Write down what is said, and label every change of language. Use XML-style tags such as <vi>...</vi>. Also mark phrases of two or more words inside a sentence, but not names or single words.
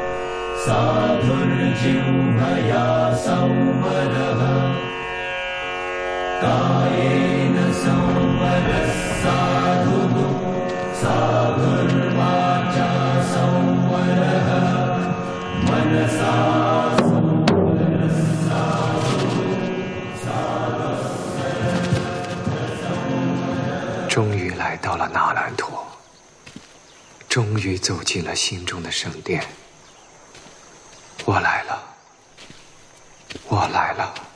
<pi>साधुर्जिह्वया संवरः कायेन संवरः साधुः साधुर्वाचा संवरः मनसा</pi> <zh>终于来到了那兰陀，终于走进了心中的圣殿。我来了，我来了。</zh>